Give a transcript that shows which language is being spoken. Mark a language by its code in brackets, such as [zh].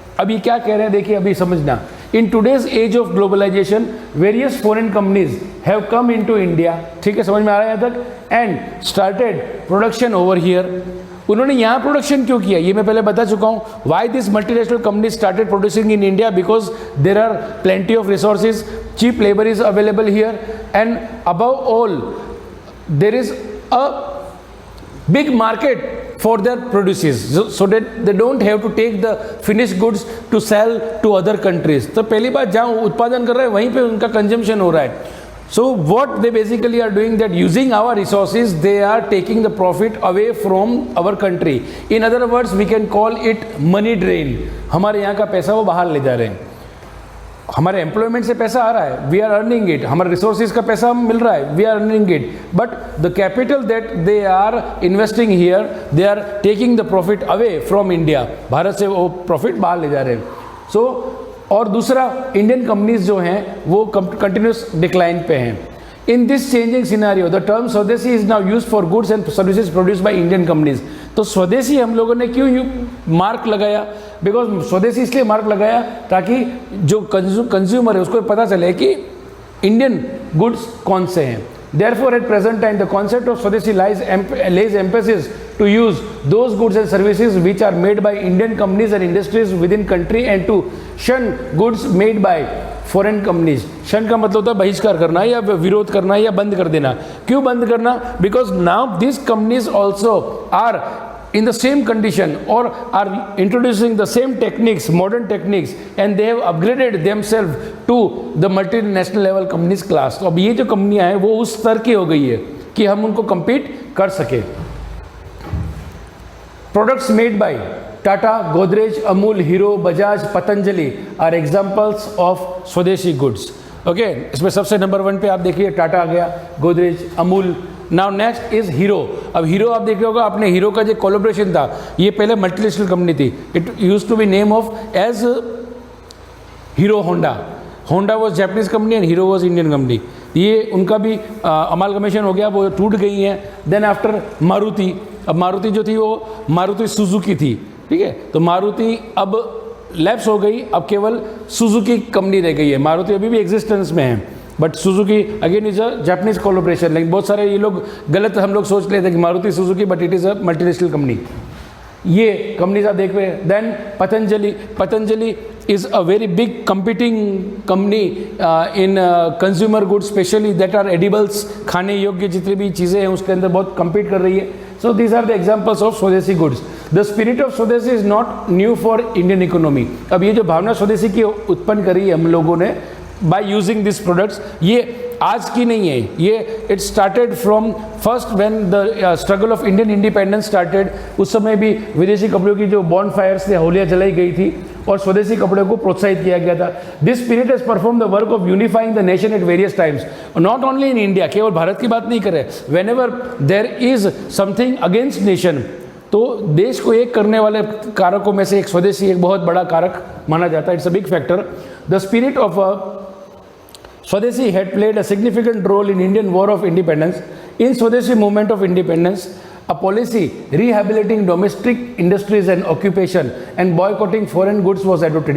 [hi] अभी क्या कह रहे हैं देखिए, अभी समझना. [en] In today's age of globalization various foreign companies have come into India. [hi] ठीक है, समझ में आ रहा है यहाँ तक? [en] And started production over here. [hi] उन्होंने यहाँ प्रोडक्शन क्यों किया, ये मैं पहले बता चुका हूँ. [en] Why this multinational company started producing in India? Because there are plenty of resources, cheap labour is available here, and above all there is a big market for their produces, so that they don't have to take the finished goods to sell to other countries. [hi] तो पहली बात, जहाँ उत्पादन कर रहे हैं वहीं पे उनका कंजम्पशन हो रहा है. [en] So what they basically are doing, that using our resources they are taking the profit away from our country. In other words, we can call it money drain. [hi] हमारे यहाँ का पैसा वो बाहर ले जा रहे हैं. हमारे एम्प्लॉयमेंट से पैसा आ रहा है, [en] We are earning it. [hi] हमारे रिसोर्सेज का पैसा मिल रहा है, [en] We are earning it. But the capital that they are investing here, they are taking the profit away from India. [hi] Bharat से वो प्रॉफिट बाहर ले जा रहे हैं. सो और दूसरा, इंडियन कंपनीज जो हैं वो कंटिन्यूस डिक्लाइन पे हैं. [en] In this changing scenario the term swadeshi is now use for goods and services produced by Indian companies. [hi] तो स्वदेशी हम लोगों ने क्यों मार्क लगाया? बिकॉज स्वदेशी इसलिए मार्क लगाया ताकि जो कंज्यूमर है उसको पता चले कि इंडियन गुड्स कौन से हैं. [en] Therefore, at present time, the concept of Swadeshi lays emphasis to use those goods and services which are made by Indian companies and industries within country and to shun goods made by foreign companies. [hi] shun का मतलब होता है बहिष्कार करना या विरोध करना या बंद कर देना. क्यों बंद करना? [en] Because now these companies also are in the same condition or are introducing the same techniques, modern techniques, and they have upgraded themselves to the multinational level companies class. [hi] तो अब ये जो कंपनियां हैं वो उस स्तर की हो गई है कि हम उनको compete कर सके. [en] Products made by Tata, Godrej, Amul, Hero, Bajaj, Patanjali are examples of Swadeshi goods. [hi] Okay, इसमें सबसे नंबर 1 पे आप देखिए टाटा आ गया, Godrej, Amul. [en] Now next is Hero. [hi] अब हीरो आप देखे होगा, आपने हीरो का जो कोलैबोरेशन था, ये पहले मल्टीनेशनल कंपनी थी. [en] It used to be name of as Hero Honda. Honda was Japanese company and Hero was Indian company. [hi] ये उनका भी अमालगमेशन हो गया, वो टूट गई हैं. [en] then after [hi] Maruti. अब मारुति जो थी वो मारुति सुजुकी थी. ठीक है, तो मारुति अब लैप्स हो गई, अब केवल सुजुकी कंपनी रह गई है. मारुति अभी भी एग्जिस्टेंस में है, [en] But Suzuki again is a Japanese collaboration. [hi] लेकिन बहुत सारे ये लोग गलत हम लोग सोच लेते हैं कि Maruti Suzuki, [en] But it is a multinational company. [hi] ये कंपनीज आप देख रहे हैं. Then Patanjali. [en] Patanjali is a very big competing company in consumer goods, specially that are edibles. [hi] खाने योग्य जितनी भी चीज़ें हैं उसके अंदर बहुत compete कर रही है. [en] So these are the examples of Swadeshi goods. The spirit of Swadeshi is not new for Indian economy. [hi] अब ये जो भावना स्वदेशी की उत्पन्न करी है हम लोगों ने [en] by using these products, [hi] ये आज की नहीं है. [en] ये it started from first when the struggle of Indian independence started. [hi] उस समय भी विदेशी कपड़ों की जो बॉन फायर्स से होलियाँ जलाई गई थी और स्वदेशी कपड़ों को प्रोत्साहित किया गया था. [en] This spirit has perform the work of unifying the nation at various times. Not only in India, [hi] केवल भारत की बात नहीं करें. [en] whenever there is something against nation, [hi] तो देश को एक करने वाले कारकों में से एक स्वदेशी एक बहुत बड़ा कारक माना जाता है. [en] It's a big factor. The spirit of Swadeshi had played a significant role in Indian War of Independence. In Swadeshi movement of independence, a policy rehabilitating domestic industries and occupation and boycotting foreign goods was adopted.